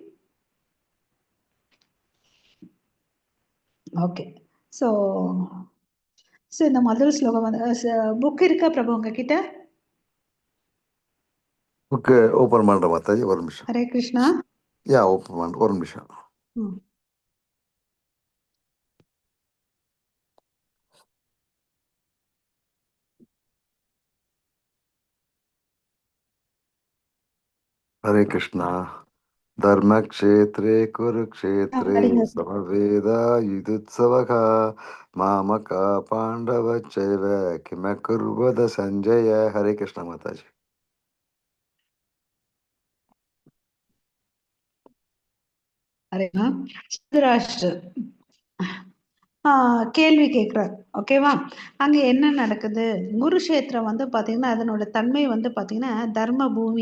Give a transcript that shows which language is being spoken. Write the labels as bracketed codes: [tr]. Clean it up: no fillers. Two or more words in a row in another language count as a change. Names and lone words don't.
[ta] ஓகே. சோ இந்த முதல் ஸ்லோகம் வந்து புக் இருக்கா பிரபு உங்ககிட்ட? புக்கு ஓபன் பண்றேன் மாதாஜி, ஒரு நிமிஷம். ஹரே கிருஷ்ணா. ஓபன் பண்றேன், ஒரு நிமிஷம். [sa] हरे कृष्णा. धर्म क्षेत्रे कुरुक्षेत्रे समवेदा युधुत्सवः मामका पांडवच्चैव किमकुर्वत संजय. [hi] हरे कृष्णा माताजी. [ta] கேள்வி கேட்கிறார். ஓகேவா? அங்க என்ன நடக்குது? குருஷேத்திரம் வந்து பாத்தீங்கன்னா அதனோட தன்மை வந்து பாத்தீங்கன்னா தர்ம பூமி.